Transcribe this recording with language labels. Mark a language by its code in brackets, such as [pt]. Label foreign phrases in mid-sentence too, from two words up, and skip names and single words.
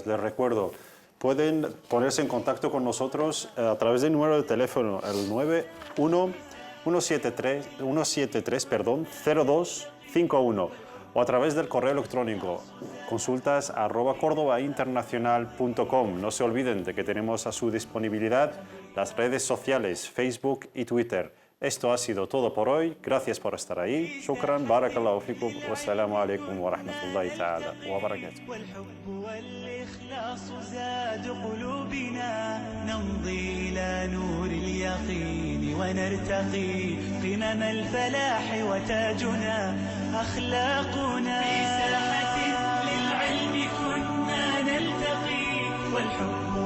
[es] Les recuerdo, pueden ponerse en contacto con nosotros a través del número de teléfono, el 173-0251, o a través del correo electrónico consultas@cordobainternacional.com. No se olviden de que tenemos a su disponibilidad las redes sociales, Facebook y Twitter. Esto ha sido todo por hoy. Gracias por estar ahí. [ar] شكرا، بارك الله فيكم، والسلام عليكم ورحمة الله تعالى وبركاته. والحب والإخلاص زاد قلوبنا نمضي إلى نور اليقين ونرتقي قمم الفلاح وتاجنا أخلاقنا في ساحة للعلم كنا نلتقي والحب